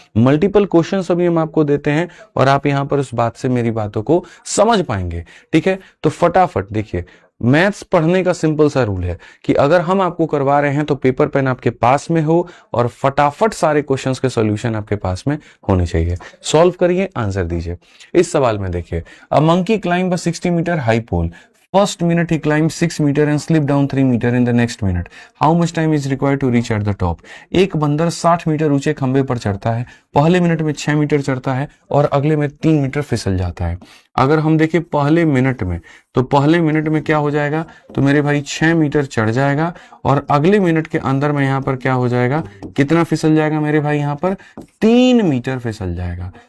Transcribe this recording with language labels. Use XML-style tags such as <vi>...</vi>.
<hi>Multiple question अभी हम आपको देते हैं और आप यहां पर उस बात से मेरी बातों को समझ पाएंगे, ठीक है। तो फटाफट देखिए, मैथ्स पढ़ने का सिंपल सा रूल है कि अगर हम आपको करवा रहे हैं तो पेपर पेन आपके पास में हो और फटाफट सारे क्वेश्चंस के सॉल्यूशन आपके पास में होने चाहिए। सॉल्व करिए, आंसर दीजिए। इस सवाल में देखिए,</hi> <en>A monkey climb a 60 metre high pole, First minute he climbed 6 meter and slipped down 3 meter in the next minute. How much time is required to reach at the top?</en> <hi>एक बंदर 60 metre ऊंचे खंबे पर चढ़ता है, पहले minute में 6 metre चढ़ता है और अगले में 3 मीटर फिसल जाता है। अगर हम देखें पहले मिनट में, तो पहले मिनट में क्या हो जाएगा, तो मेरे भाई 6 मीटर चढ़ जाएगा और अगले मिनट के अंदर में यहाँ पर क्या हो जाएगा, कितना फिसल जाएगा मेरे भाई, यहाँ पर 3 मीटर फिसल जाएगा।</hi>